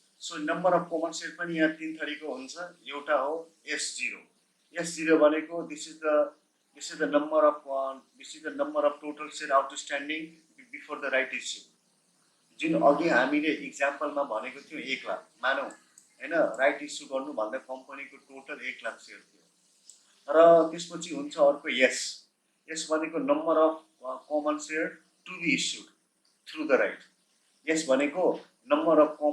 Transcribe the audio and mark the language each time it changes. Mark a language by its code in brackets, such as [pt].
[ne] So number of common share पनि यहाँ 3 थरीको हुन्छ. एउटा हो S0. S0 भनेको this is [en] This is the number of total share outstanding before the right issue. [ne] जुन अघि हामीले इक्जाम्पलमा भनेको थियौँ 1 लाख मानौ हैन राइट इस्यु गर्नुभन्दा कम्पनीको टोटल 1 लाख सेयर थियो र त्यसपछि हुन्छ अर्को यस भनेको number of common share to be issued through the right यस भनेको नम्बर अफ